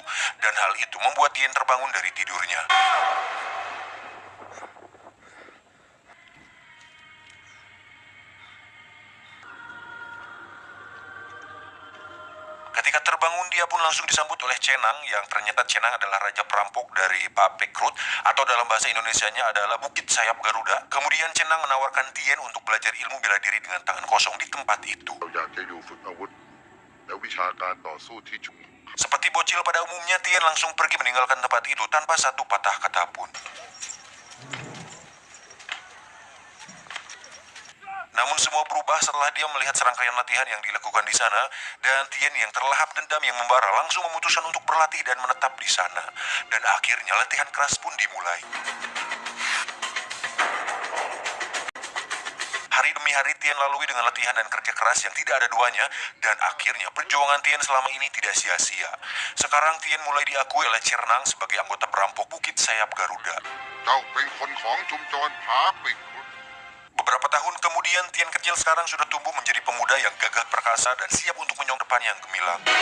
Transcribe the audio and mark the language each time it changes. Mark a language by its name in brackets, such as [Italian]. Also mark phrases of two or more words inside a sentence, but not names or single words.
[Indonesian] Dan hal itu membuat Tien terbangun dari tidurnya. Ketika terbangun, dia pun langsung disambut oleh Cenang, yang ternyata Cenang adalah raja perampok dari Papekrut, atau dalam bahasa Indonesianya adalah Bukit Sayap Garuda. Kemudian Cenang menawarkan Tien untuk belajar ilmu bela diri dengan tangan kosong di tempat itu. [Thai] เราอยากจะอยู่ฝึกอาวุธและวิชาการต่อสู้ที่ชุม [Indonesian] Seperti bocil pada umumnya, Tien langsung pergi meninggalkan tempat itu tanpa satu patah kata pun. Namun semua berubah setelah dia melihat serangkaian latihan yang dilakukan di sana, dan Tien yang terlahap dendam yang membara langsung memutuskan untuk berlatih dan menetap di sana. Dan akhirnya latihan keras pun dimulai. Hari demi hari Tien lalui dengan latihan dan kerja keras yang tidak ada duanya, dan akhirnya perjuangan Tien selama ini tidak sia-sia. Sekarang Tien mulai diakui oleh Cernang sebagai anggota perampok Bukit Sayap Garuda. [Thai] เจ้าเป็นคนของชุมชนผาปิก [Indonesian] Beberapa tahun kemudian, Tien kecil sekarang sudah tumbuh menjadi pemuda yang gagah perkasa dan siap untuk menyong depan yang gemilang.